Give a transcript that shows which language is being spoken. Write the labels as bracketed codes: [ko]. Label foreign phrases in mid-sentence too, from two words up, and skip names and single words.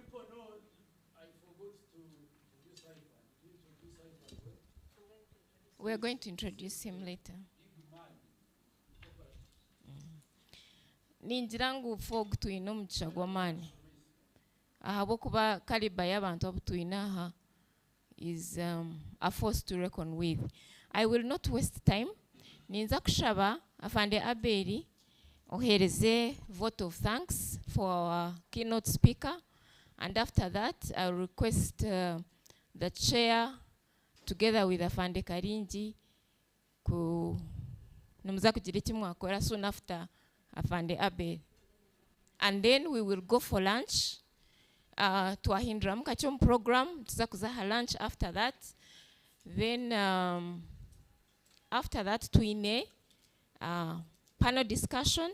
[en] We are going to introduce him later. [nyn] Ningira ngu FOG tuyina omugisha gw'amaani ahabw'okuba kaliba y'abantu abo tuyina aha [en] is a force to reckon with. I will not waste time. [nyn] Ninza kushaba afande Aberi ohereze [en] vote of thanks for our keynote speaker, and after that I'll request the chair together with afande Karinji [nyn] numuza kugira kimwe akora [en] soon after afande Aberi, and then we will go for lunch. [nyn] Twahindura mukachom program tuza kuzaha [en] lunch after that. Then after that tuine panel discussion.